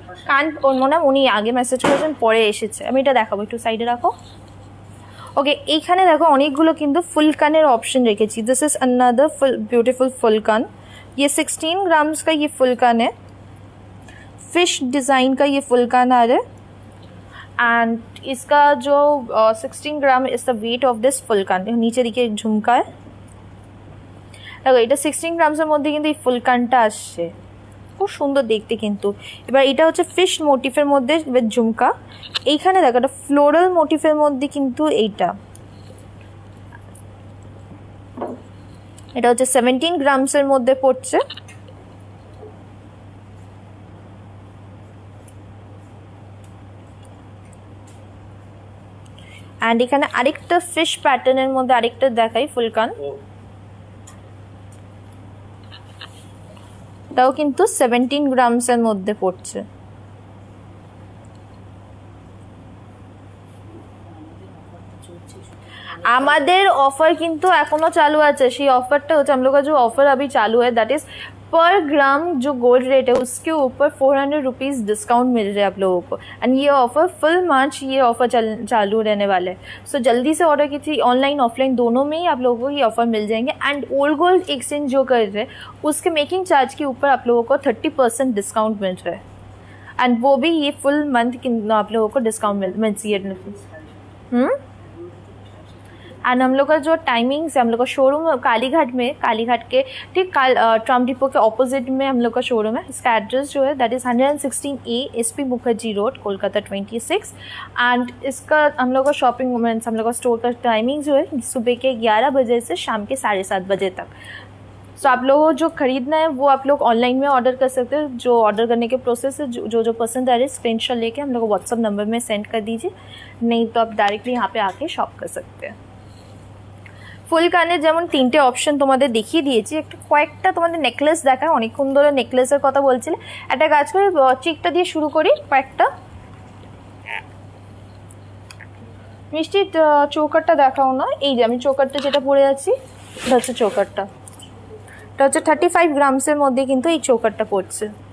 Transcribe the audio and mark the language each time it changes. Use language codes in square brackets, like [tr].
[bn] কান ওর মনে হয় উনি আগে মেসেজ করেছেন পরে এসেছে, আমি এটা দেখাবো। একটু সাইডে রাখো। ওকে, এইখানে দেখো অনেকগুলো কিন্তু ফুল কানের ऑप्शन রেখেছি। [en] This is another फुल beautiful फुल कान। [hi] ये 16 ग्राम्स का ये फुल कान है। फिश डिज़ाइन का ये फुल कान आ रहा है। एंड इसका जो 16 gram [en] Is the weight of this full कान। [hi] नीचे देखिए एक झुमका है। [bn] দেখো এটা 16 গ্রামসের মধ্যে কিন্তু এই ফুল কানটা আসছে, খুব সুন্দর দেখতে কিন্তু। এবার এটা হচ্ছে ফিশ মোটিফের মধ্যে উইথ ঝুমকা। এইখানে দেখো একটা ফ্লোরাল মোটিফের মধ্যে কিন্তু এইটা, এটা হচ্ছে 17 গ্রামসের মধ্যে পড়ছে। অ্যান্ড এখানে আরেকটা ফিশ প্যাটার্নের মধ্যে আরেকটা দেখাই ফুল কান, এটাও কিন্তু 17 গ্রামসের মধ্যে পড়ছে। আমাদের ऑफर কিন্তু এখনো চালু আছে। সেই ऑफरটা হচ্ছে [hi] हम लोग का जो ऑफर अभी चालू है दैट इज पर ग्राम जो गोल्ड रेट है उसके ऊपर 400 रुपीज़ डिस्काउंट मिल रहा है आप लोगों को। एंड ये ऑफर फुल मार्च ये ऑफर चालू रहने वाले हैं। सो जल्दी से ऑर्डर कीजिए, ऑनलाइन ऑफलाइन दोनों में ही आप लोगों को ये ऑफर मिल जाएंगे। एंड ओल्ड गोल्ड एक्सचेंज जो कर रहे हैं उसके मेकिंग चार्ज के ऊपर आप लोगों को 30% डिस्काउंट मिल रहा है। एंड वो भी ये फुल मंथ आप लोगों को डिस्काउंट मिल एंड हम लोग का जो टाइमिंग्स है, हम लोग का शोरूम कालीघाट में, कालीघाट के ठीक ट्राम डिपो के ऑपोजिट में हम लोग का शोरूम है। इसका एड्रेस जो है that is 116A SP Mukherjee road, Kolkata 26। And इसका हम लोग का शॉपिंग मोमेंट्स, हम लोग का स्टोर का टाइमिंग जो है सुबह के 11 बजे से शाम के 7:30 बजे तक। सो आप लोगों को जो खरीदना है वो आप लोग ऑनलाइन में ऑर्डर कर सकते हैं। जो ऑर्डर करने के प्रोसेस है, जो पसंद आ रहे हैं स्क्रीनशॉट लेके हम लोग को व्हाट्सअप नंबर में सेंड कर दीजिए, नहीं तो आप डायरेक्टली यहाँ पे आके शॉप कर सकते हैं। [bn] ফুল কানের যেমন তিনটে অপশন তোমাদের দেখিয়ে দিয়েছি, একটু কয়েকটা তোমাদের নেকলেস দেখায়। অনেকক্ষণ ধরে নেকলেসের কথা বলছিলে, একটা কাজ করে চিকটা দিয়ে শুরু করি। কয়েকটা মিষ্টি চৌকারটা দেখাও না। এই যে আমি চৌকারটা যেটা পরে আছি এটা হচ্ছে চৌকারটা, এটা হচ্ছে 35 গ্রামসের মধ্যে কিন্তু এই চৌকারটা পড়ছে।